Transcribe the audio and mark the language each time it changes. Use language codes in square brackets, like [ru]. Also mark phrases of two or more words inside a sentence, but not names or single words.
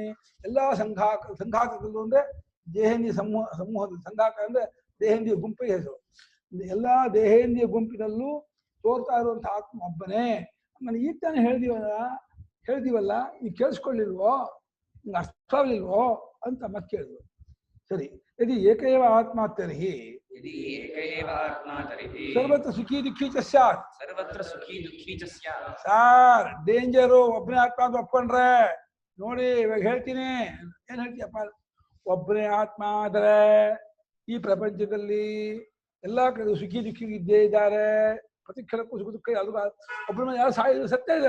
[kn] ಎಲ್ಲಾ ಸಂಘಾತದಲ್ಲೂ ಅಂದ್ರೆ ದೇಹೇಂದ್ರಿಯ ಸಮೂಹದಲ್ಲಿ. ಸಂಘಾತ ಅಂದ್ರೆ ದೇಹೇಂದ್ರಿಯ ಗುಂಪಿಗೆ ಹೆಸರು. ಎಲ್ಲಾ ದೇಹೇಂದ್ರಿಯ ಗುಂಪಿನಲ್ಲೂ ತೋರ್ತಾ ಇರುವಂತಹ ಆತ್ಮ ಒಬ್ಬನೇ. ಆಮೇಲೆ ಈಗ ತಾನೇ ಹೇಳ್ದೀವಲ್ಲ, ನೀವು ಕೇಳಿಸ್ಕೊಳ್ಳಿಲ್ವೋ, ನಿಮ್ಗೆ ಅರ್ಥ ಆಗ್ಲಿಲ್ವೋ ಅಂತ ಮತ್ತೆ ಕೇಳಿದ್ರು. ಸರಿ, [sa] ಯದಿ ಏಕೈವ ಆತ್ಮ ತರ್ಹಿ ಯದಿ ಏಕೈವ ಆತ್ಮ ತರ್ಹಿ ಸರ್ವತ್ರ ಸುಖಿ ದುಃಖಿ ಚ ಸ್ಯಾತ್. ಸರ್ವತ್ರ ಸುಖಿ ದುಃಖಿ ಚ ಸ್ಯಾತ್. [en] sir danger [kn] ಒಬ್ಬನೇ ಆತ್ಮ ಅಂತ ಒಪ್ಕೊಂಡ್ರೆ. ನೋಡಿ ಇವಾಗ ಹೇಳ್ತೀನಿ, ಏನ್ ಹೇಳ್ತೀಯಪ್ಪ? ಒಬ್ಬನೇ ಆತ್ಮ ಆದರೆ ಈ ಪ್ರಪಂಚದಲ್ಲಿ ಎಲ್ಲಾ ಕಡೆ ಸುಖಿ ದುಃಖಿ ಇದ್ದೇ ಇದ್ದಾರೆ. ಪ್ರತಿ ಕ್ಷಣಕ್ಕೂ ಸುಖ ದುಃಖ ಯಾವ್ದು ಒಬ್ಬರ ಯಾರು ಸತ್ಯ ಇದ್ದಾರೆ.